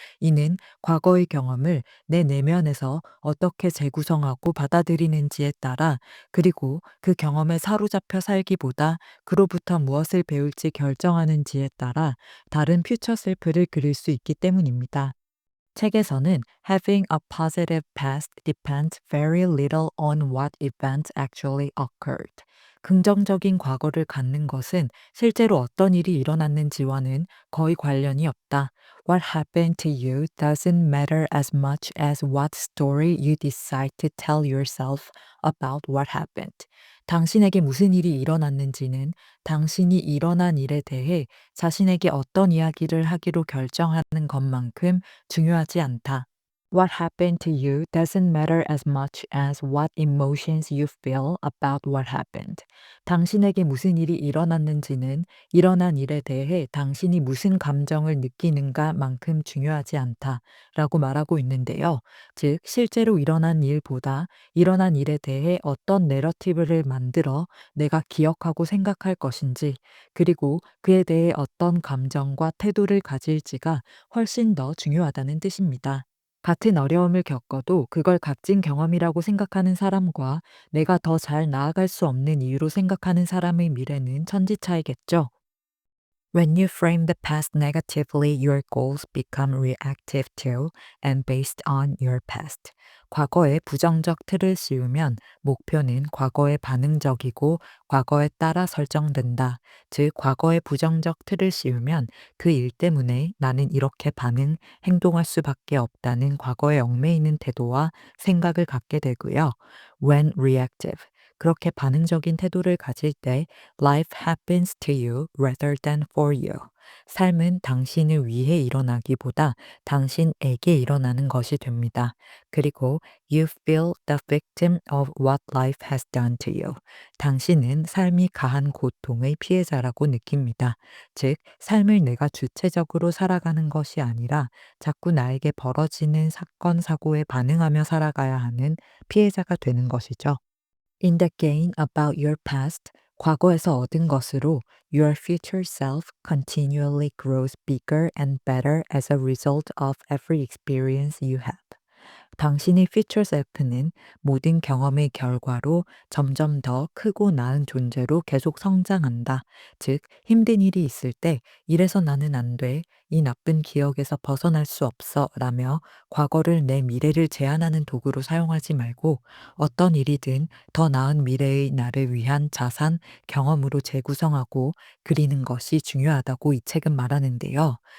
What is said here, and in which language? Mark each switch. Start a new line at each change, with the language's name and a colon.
Korean: 이는 과거의 경험을 내 내면에서 어떻게 재구성하고 받아들이는지에 따라, 그리고 그 경험에 사로잡혀 살기보다 그로부터 무엇을 배울지 결정하는지에 따라 다른 퓨처 셀프를 그릴 수 있기 때문입니다. 책에서는
English: Having a positive past depends very little on what events actually occurred.
Korean: 긍정적인 과거를 갖는 것은 실제로 어떤 일이 일어났는지와는 거의 관련이 없다.
English: What happened to you doesn't matter as much as what story you decide to tell yourself about what happened.
Korean: 당신에게 무슨 일이 일어났는지는 당신이 일어난 일에 대해 자신에게 어떤 이야기를 하기로 결정하는 것만큼 중요하지 않다.
English: What happened to you doesn't matter as much as what emotions you feel about what happened.
Korean: 당신에게 무슨 일이 일어났는지는 일어난 일에 대해 당신이 무슨 감정을 느끼는가만큼 중요하지 않다라고 말하고 있는데요. 즉, 실제로 일어난 일보다 일어난 일에 대해 어떤 내러티브를 만들어 내가 기억하고 생각할 것인지, 그리고 그에 대해 어떤 감정과 태도를 가질지가 훨씬 더 중요하다는 뜻입니다. 같은 어려움을 겪어도 그걸 값진 경험이라고 생각하는 사람과 내가 더 잘 나아갈 수 없는 이유로 생각하는 사람의 미래는 천지차이겠죠.
English: When you frame the past negatively, your goals become reactive to and based on your past.
Korean: 과거에 부정적 틀을 씌우면 목표는 과거에 반응적이고 과거에 따라 설정된다. 즉, 과거에 부정적 틀을 씌우면 그 일 때문에 나는 이렇게 행동할 수밖에 없다는 과거에 얽매이는 태도와 생각을 갖게 되고요.
English: When reactive.
Korean: 그렇게 반응적인 태도를 가질 때
English: life happens to you rather than for you.
Korean: 삶은 당신을 위해 일어나기보다 당신에게 일어나는 것이 됩니다. 그리고
English: you feel the victim of what life has done to you.
Korean: 당신은 삶이 가한 고통의 피해자라고 느낍니다. 즉, 삶을 내가 주체적으로 살아가는 것이 아니라 자꾸 나에게 벌어지는 사건, 사고에 반응하며 살아가야 하는 피해자가 되는 것이죠.
English: In the gain about your past,
Korean: 과거에서 얻은 것으로
English: your future self continually grows bigger and better as a result of every experience you have.
Korean: 당신의 future self는 모든 경험의 결과로 점점 더 크고 나은 존재로 계속 성장한다. 즉, 힘든 일이 있을 때 이래서 나는 안 돼. 이 나쁜 기억에서 벗어날 수 없어. 라며 과거를 내 미래를 제한하는 도구로 사용하지 말고 어떤 일이든 더 나은 미래의 나를 위한 자산, 경험으로 재구성하고 그리는 것이 중요하다고 이 책은 말하는데요.